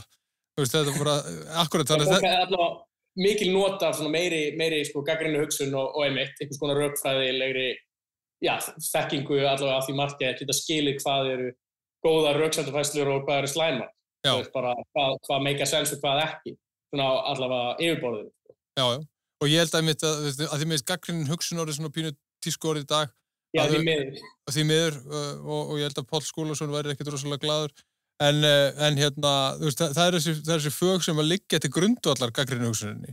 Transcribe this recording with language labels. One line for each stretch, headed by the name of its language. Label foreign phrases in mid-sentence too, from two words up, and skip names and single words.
Icelandic: Þú veist, þetta bara, akkurat þannig að það er mikil nota af svona meiri sko gagnrýnu hugsun og einmitt, einhvers konar rökfræðilegri, þekkingu allavega af því marki að geta skilið hvað eru góðar röksemdafærslur og hvað eru slæmar. Þú veist, bara hvað
English: make a sense
Icelandic: og hvað ekki. Svona allavega yfirborðinu. Já. Og ég held að því miðst gagnrýnin hugsun orðið svona pínu tísku orðið í dag. Já, því miður. Og ég held að Páll Skúlason væri ekkert rosalega glaður. En hérna, þú veist, það er þessi fög sem að liggja til grundvallar gagnrýnin hugsuninni.